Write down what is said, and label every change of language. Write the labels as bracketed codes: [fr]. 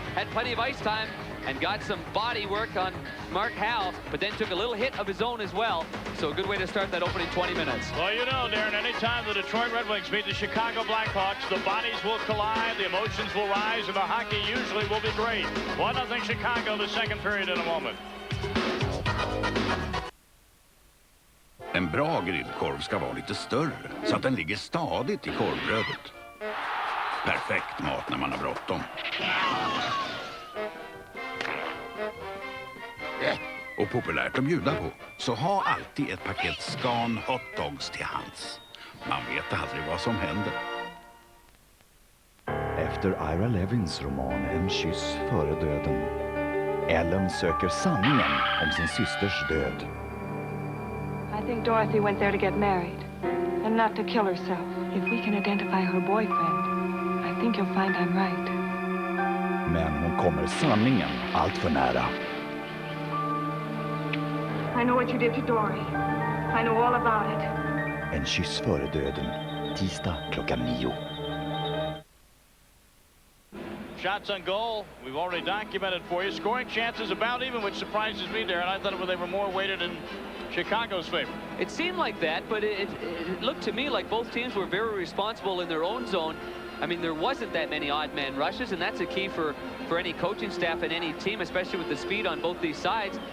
[en] Had plenty of ice time and got some body work on Mark Howe, but then took a little hit of his own as well. So a good way to start that opening 20 minutes. Well, you know, Darren, anytime the Detroit Red Wings meet the Chicago Blackhawks, the bodies will collide, the emotions will rise, and the hockey usually will be great. 1-0 Chicago, the second period in a moment. [sv] En bra grillkorv ska vara lite större, så att den ligger stadigt i korvbrödet. Perfekt mat när man har bråttom. Och populärt att bjuda på, så ha alltid ett paket Scan Hot Dogs till hands. Man vet aldrig vad som händer. Efter Ira Levins roman En kyss före döden, Ellen söker sanningen om sin systers död. [en] I think Dorothy went there to get married, and not to kill herself. If we can identify her boyfriend, I think you'll find I'm right. [sv] Men hon kommer sanningen allt för nära. [en] I know what you did to Dory. I know all about it. [sv] En kyss före döden, tisdag klockan 9. [en] Shots on goal, we've already documented for you. Scoring chances about even, which surprises me, Darren. I thought they were more weighted in Chicago's favor. It seemed like that, but it looked to me like both teams were very responsible in their own zone. I mean, there wasn't that many odd man rushes, and that's a key for any coaching staff and any team, especially with the speed on both these sides.